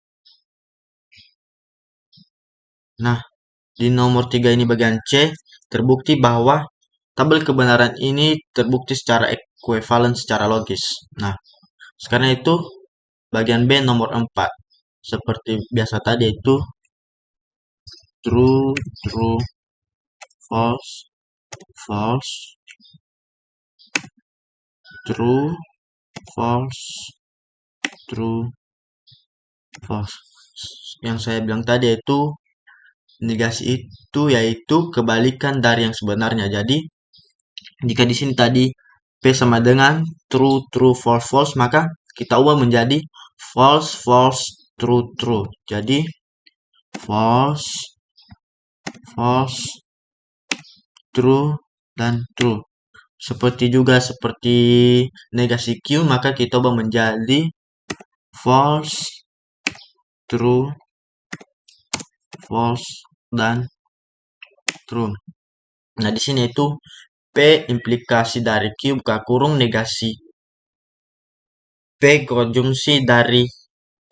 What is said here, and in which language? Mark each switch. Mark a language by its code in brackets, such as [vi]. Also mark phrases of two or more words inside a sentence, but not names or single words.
[id] Nah, di nomor 3 ini bagian C, terbukti bahwa tabel kebenaran ini terbukti secara ekuivalen secara logis. Nah, sekarang itu bagian B nomor 4. Seperti biasa tadi itu [en] true, false, true, false, true, false. [id] Yang saya bilang tadi itu negasi itu yaitu kebalikan dari yang sebenarnya. Jadi jika di sini tadi P sama dengan [en] true, true, false, false, [id] maka kita ubah menjadi [en] false, false, true, true. Jadi false, false, true, [id] dan true. Seperti negasi Q, maka kita ubah menjadi [en] false, true, false, [id] dan true. Nah, di sini itu P implikasi dari Q buka kurung negasi P konjungsi dari Q.